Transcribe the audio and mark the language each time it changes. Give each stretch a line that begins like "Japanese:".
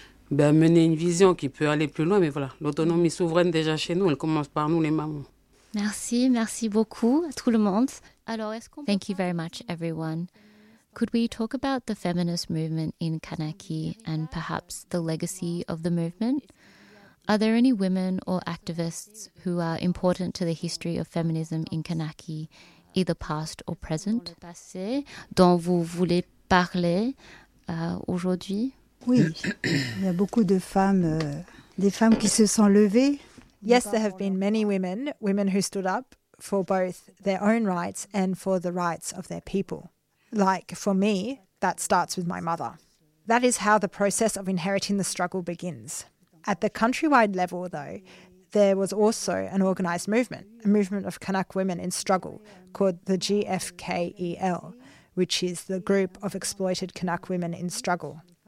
French: Ben mener une vision qui peut aller plus loin, mais voilà, l'autonomie souveraine déjà chez nous, elle commence par nous les mamans. Merci, merci beaucoup à tout le monde.
English: Thank you very much, everyone. Could we talk about the feminist movement in Kanaki and perhaps the legacy of the movement? Are there any women or activists who are important to the history of feminism in Kanaki, either past or present?
French: Dont vous voulez parler aujourd'hui? Oui, il y a beaucoup de femmes, des femmes qui se sont levées.
English: Yes, there have been many women, women who stood up for both their own rights and for the rights of their people. Like for me, that starts with my mother. That is how the process of inheriting the struggle begins. At the countrywide level, though, there was also an organized movement, a movement of Kanak women in struggle called the GFKEL, which is the Group of Exploited Kanak Women in Struggle.